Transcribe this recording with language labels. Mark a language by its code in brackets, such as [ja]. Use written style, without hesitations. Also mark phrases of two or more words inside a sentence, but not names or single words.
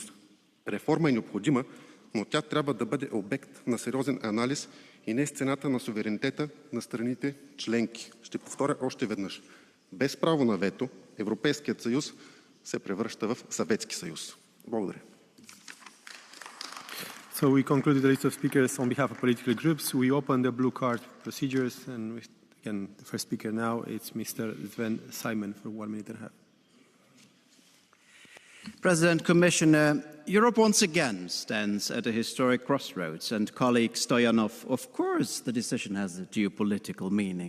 [bg] Реформа е необходима, но тя трябва да бъде обект на сериозен анализ и не с цената на суверенитета на страните членки. Ще повторя още веднъж. Без право на вето, Европейският съюз се превръща в Съветски съюз. Благодаря. [en] So we concluded the list of speakers on behalf of political groups. We open the blue card procedures, and again, the first speaker now is Mr. Sven Simon for 1 minute and a half. President, Commissioner, Europe once again stands at a historic crossroads, and colleague Stoyanov, of course, the decision has a geopolitical meaning.